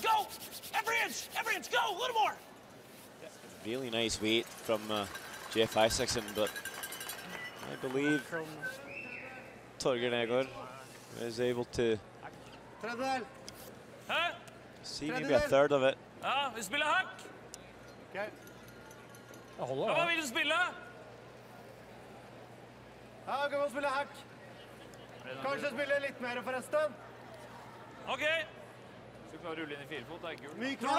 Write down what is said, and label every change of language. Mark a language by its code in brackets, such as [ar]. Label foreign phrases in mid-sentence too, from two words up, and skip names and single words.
[en] Go. Every inch, go. A little more. Really nice weight from Jeff Isaacson, but I believe Torgeir Egor is able to [no] Hæ? [en] see maybe a third of it. [no] Ja, vi spiller hack. Jeg Ja, holder, hva da. vil du spille? Ja, kan vi spille hack? Kanskje spille litt mer forresten? OK. Skal klare å rulle inn i 4-fot, det er gul. Myk Tror du det